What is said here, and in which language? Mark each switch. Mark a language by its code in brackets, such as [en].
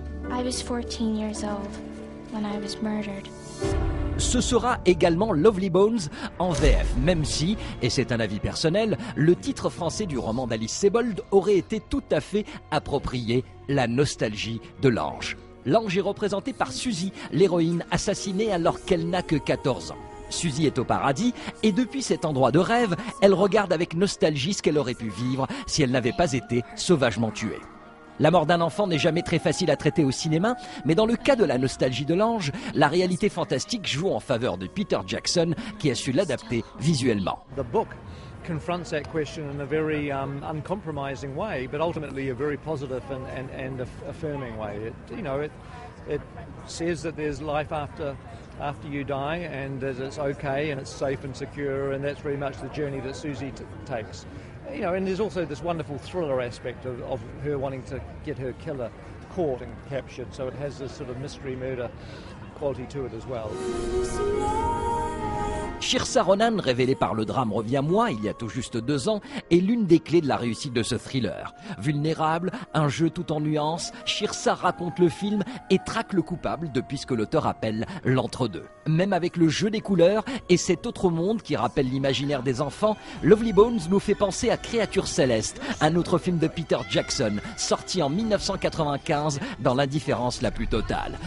[en] I was 14 years old when I was murdered. [fr] Ce sera également Lovely Bones en VF, même si, et c'est un avis personnel, le titre français du roman d'Alice Sebold aurait été tout à fait approprié, La nostalgie de l'ange. L'ange est représenté par Suzy, l'héroïne assassinée alors qu'elle n'a que 14 ans. Suzy est au paradis et depuis cet endroit de rêve, elle regarde avec nostalgie ce qu'elle aurait pu vivre si elle n'avait pas été sauvagement tuée. La mort d'un enfant n'est jamais très facile à traiter au cinéma, mais dans le cas de La nostalgie de l'ange, la réalité fantastique joue en faveur de Peter Jackson qui a su l'adapter visuellement. [en] The book confronts that question in a very uncompromising way, but ultimately a very positive and affirming way. It says that there's life after you die, and that it's okay and it's safe and secure, and that's very much the journey that Susie takes. And there's also this wonderful thriller aspect of her wanting to get her killer caught and captured, so it has this sort of mystery murder quality to it as well. [fr] Saoirse Ronan, révélée par le drame Reviens moi il y a tout juste 2 ans, est l'une des clés de la réussite de ce thriller. Vulnérable, un jeu tout en nuances, Saoirse raconte le film et traque le coupable depuis ce que l'auteur appelle l'entre-deux. Même avec le jeu des couleurs et cet autre monde qui rappelle l'imaginaire des enfants, Lovely Bones nous fait penser à Créature céleste, un autre film de Peter Jackson, sorti en 1995 dans l'indifférence la plus totale.